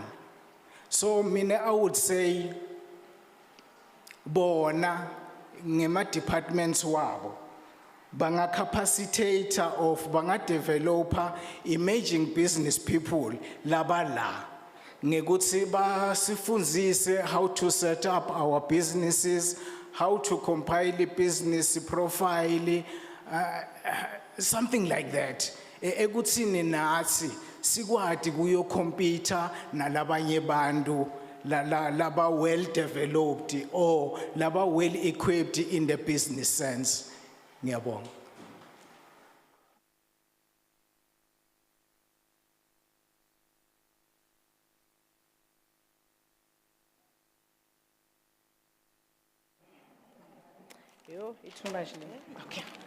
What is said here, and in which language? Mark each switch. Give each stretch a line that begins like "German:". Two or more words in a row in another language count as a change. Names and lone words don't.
English: So mina I would say
Swati: bona ngema
English: departments
Swati: wabo banga
English: capacitator of banga developer emerging business people
Swati: labala ngekuthi basifundzise
English: how to set up our businesses, how to compile a business profile, something like that.
Swati: Ekuthini nathi sikwati kuyo compete nalabanye bantu laba
English: well developed
Swati: or laba
English: well equipped in the business sense.
Swati: Ngiyabonga.
English: Yo, it's too much. Okay.